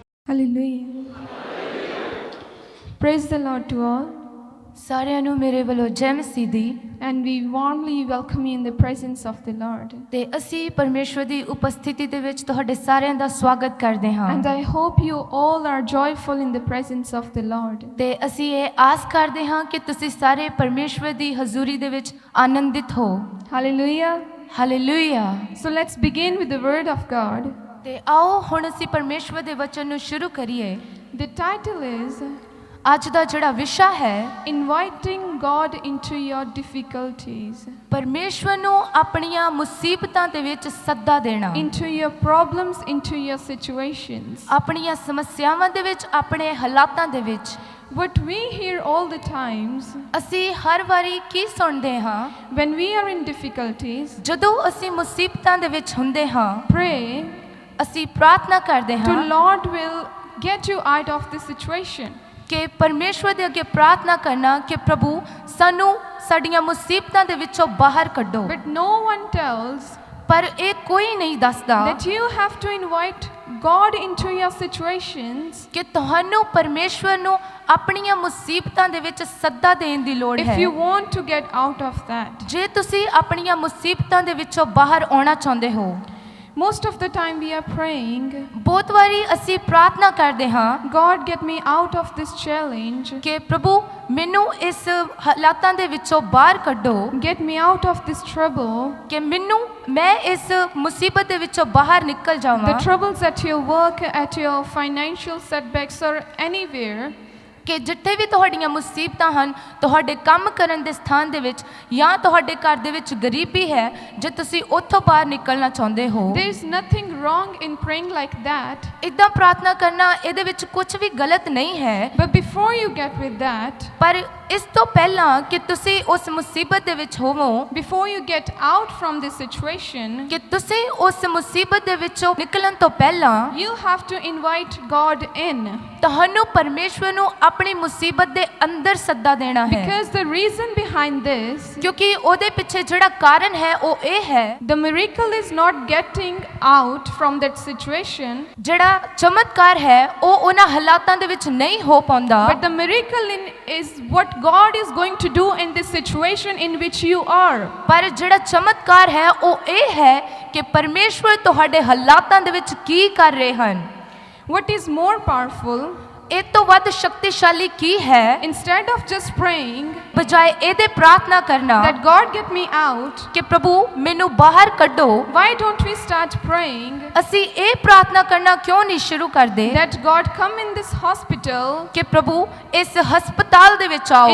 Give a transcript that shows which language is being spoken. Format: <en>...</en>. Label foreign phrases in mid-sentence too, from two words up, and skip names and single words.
<en>Hallelujah. Praise the Lord to all.</en> <pa>ਸਾਰਿਆਂ ਨੂੰ ਮੇਰੇ ਵੱਲੋਂ ਜੈ ਮਸੀਹ ਦੀ।</pa> <en>And we warmly welcome you in the presence of the Lord.</en> <pa>ਤੇ ਅਸੀਂ ਪਰਮੇਸ਼ਵਰ ਦੀ ਉਪਸਥਿਤੀ ਦੇ ਵਿੱਚ ਤੁਹਾਡੇ ਸਾਰਿਆਂ ਦਾ ਸਵਾਗਤ ਕਰਦੇ ਹਾਂ।</pa> <en>And I hope you all are joyful in the presence of the Lord.</en> <pa>ਤੇ ਅਸੀਂ ਇਹ ਆਸ ਕਰਦੇ ਹਾਂ ਕਿ ਤੁਸੀਂ ਸਾਰੇ ਪਰਮੇਸ਼ਵਰ ਦੀ ਹਜ਼ੂਰੀ ਦੇ ਵਿੱਚ ਆਨੰਦਿਤ ਹੋ।</pa> <en>Hallelujah.</en> <pa>ਹਾਲੇਲੂਇਆ।</pa> <en>So let's begin with the word of God.</en> <pa>ਤੇ ਆਓ ਹੁਣ ਅਸੀਂ ਪਰਮੇਸ਼ਵਰ ਦੇ ਵਚਨ ਨੂੰ ਸ਼ੁਰੂ ਕਰੀਏ।</pa> <en>The title is</en> <pa>ਅੱਜ ਦਾ ਜਿਹੜਾ ਵਿਸ਼ਾ ਹੈ</pa> <en>Inviting God into your difficulties.</en> <pa>ਪਰਮੇਸ਼ਵਰ ਨੂੰ ਆਪਣੀਆਂ ਮੁਸੀਬਤਾਂ ਦੇ ਵਿੱਚ ਸੱਦਾ ਦੇਣਾ।</pa> <en>Into your problems, into your situations.</en> <pa>ਆਪਣੀਆਂ ਸਮੱਸਿਆਵਾਂ ਦੇ ਵਿੱਚ, ਆਪਣੇ ਹਾਲਾਤਾਂ ਦੇ ਵਿੱਚ।</pa> <en>What we hear all the times</en> <pa>ਅਸੀਂ ਹਰ ਵਾਰੀ ਕੀ ਸੁਣਦੇ ਹਾਂ</pa> <en>when we are in difficulties,</en> <pa>ਜਦੋਂ ਅਸੀਂ ਮੁਸੀਬਤਾਂ ਦੇ ਵਿੱਚ ਹੁੰਦੇ ਹਾਂ,</pa> <en>pray</en> <pa>ਅਸੀਂ ਪ੍ਰਾਰਥਨਾ ਕਰਦੇ</pa> <en>to</en> <pa>ਹਾਂ</pa> <en>Lord will get you out of this situation.</en> <pa>ਕਿ ਪਰਮੇਸ਼ਵਰ ਦੇ ਅੱਗੇ ਪ੍ਰਾਰਥਨਾ ਕਰਨਾ ਕਿ ਪ੍ਰਭੂ ਸਾਨੂੰ ਸਾਡੀਆਂ ਮੁਸੀਬਤਾਂ ਦੇ ਵਿੱਚੋਂ ਬਾਹਰ ਕੱਢੋ।</pa> <en>But no one tells</en> <pa>ਪਰ ਇਹ ਕੋਈ ਨਹੀਂ ਦੱਸਦਾ</pa> <en>that you have to invite God into your situations</en> <pa>ਕਿ ਤੁਹਾਨੂੰ ਪਰਮੇਸ਼ਵਰ ਨੂੰ ਆਪਣੀਆਂ ਮੁਸੀਬਤਾਂ ਦੇ ਵਿੱਚ ਸੱਦਾ ਦੇਣ ਦੀ ਲੋੜ ਹੈ।</pa> <en>if you want to get out of that.</en> <pa>ਜੇ ਤੁਸੀਂ ਆਪਣੀਆਂ ਮੁਸੀਬਤਾਂ ਦੇ ਵਿੱਚੋਂ ਬਾਹਰ ਆਉਣਾ ਚਾਹੁੰਦੇ ਹੋ।</pa> <en>Most of the time we are praying,</en> <pa>ਬਹੁਤ ਵਾਰੀ ਅਸੀਂ ਪ੍ਰਾਰਥਨਾ ਕਰਦੇ ਹਾਂ</pa> <en>God get me out of this challenge.</en> <pa>ਕਿ ਪ੍ਰਭੂ ਮੈਨੂੰ ਇਸ ਹਾਲਾਤਾਂ ਦੇ ਵਿੱਚੋਂ ਬਾਹਰ ਕੱਢੋ।</pa> <en>Get me out of this trouble.</en> <pa>ਕਿ ਮੈਂ ਇਸ ਮੁਸੀਬਤ ਦੇ ਵਿੱਚੋਂ ਬਾਹਰ ਨਿਕਲ</pa> <en>The</en> <pa>ਜਾਵਾਂ।</pa> <en>troubles at your work, at your financial setbacks or anywhere.</en> <pa>ਕਿ ਜਿੱਥੇ ਵੀ ਤੁਹਾਡੀਆਂ ਮੁਸੀਬਤਾਂ ਹਨ, ਤੁਹਾਡੇ ਕੰਮ ਕਰਨ ਦੇ ਸਥਾਨ ਦੇ ਵਿੱਚ ਜਾਂ ਤੁਹਾਡੇ ਘਰ ਦੇ ਵਿੱਚ ਗਰੀਬੀ ਹੈ, ਜੇ ਤੁਸੀਂ ਉੱਥੋਂ ਬਾਹਰ ਨਿਕਲਣਾ ਚਾਹੁੰਦੇ ਹੋ।</pa> <en>There is nothing wrong in praying like that.</en> <pa>ਇੱਦਾਂ ਪ੍ਰਾਰਥਨਾ ਕਰਨਾ ਇਹਦੇ ਵਿੱਚ ਕੁਝ ਵੀ ਗਲਤ ਨਹੀਂ ਹੈ।</pa> <en>But before you get with that,</en> <pa>ਪਰ ਇਸ ਤੋਂ ਪਹਿਲਾਂ ਕਿ ਤੁਸੀਂ ਉਸ ਮੁਸੀਬਤ ਦੇ ਵਿੱਚ ਹੋਵੋ,</pa> <en>before you get out from this situation,</en> <pa>ਕਿ ਤੁਸੀਂ ਉਸ ਮੁਸੀਬਤ ਦੇ ਵਿੱਚੋਂ ਨਿਕਲਣ ਤੋਂ ਪਹਿਲਾਂ</pa> <en>you have to invite God in.</en> <pa>ਤੁਹਾਨੂੰ ਪਰਮੇਸ਼ਵਰ ਨੂੰ ਆਪਣੀ ਮੁਸੀਬਤ ਦੇ ਅੰਦਰ ਸੱਦਾ ਦੇਣਾ ਹੈ।</pa> <en>Because the reason behind this,</en> <pa>ਕਿਉਂਕਿ ਉਹਦੇ ਪਿੱਛੇ ਜਿਹੜਾ ਕਾਰਨ ਹੈ ਉਹ ਇਹ ਹੈ,</pa> <en>the miracle is not getting out from that situation,</en> <pa>ਜਿਹੜਾ ਚਮਤਕਾਰ ਹੈ ਉਹ ਉਹਨਾਂ ਹਾਲਾਤਾਂ ਦੇ ਵਿੱਚ ਨਹੀਂ ਹੋ ਪਾਉਂਦਾ,</pa> <en>but the miracle is what God is going to do in this situation in which you are.</en> <pa>ਪਰ ਜਿਹੜਾ ਚਮਤਕਾਰ ਹੈ ਉਹ ਇਹ ਹੈ ਕਿ ਪਰਮੇਸ਼ਵਰ ਤੁਹਾਡੇ ਹਾਲਾਤਾਂ ਦੇ ਵਿੱਚ ਕੀ ਕਰ ਰਹੇ ਹਨ।</pa> <en>What is more powerful,</en> <pa>ਇਹ ਤੋਂ ਵੱਧ ਸ਼ਕਤੀਸ਼ਾਲੀ ਕੀ ਹੈ,</pa> <en>instead of just praying</en> <pa>ਬਜਾਏ ਇਹਦੇ ਪ੍ਰਾਰਥਨਾ ਕਰਨਾ</pa> <en>that God get me out,</en> <pa>ਕਿ ਪ੍ਰਭੂ ਮੈਨੂੰ ਬਾਹਰ ਕੱਢੋ,</pa> <en>why don't we start praying</en> <pa>ਅਸੀਂ ਇਹ ਪ੍ਰਾਰਥਨਾ ਕਰਨਾ ਕਿਉਂ ਨਹੀਂ ਸ਼ੁਰੂ ਕਰਦੇ</pa> <en>that God come in this hospital,</en> <pa>ਕਿ ਪ੍ਰਭੂ ਇਸ ਹਸਪਤਾਲ ਦੇ ਵਿੱਚ ਆਓ,</pa>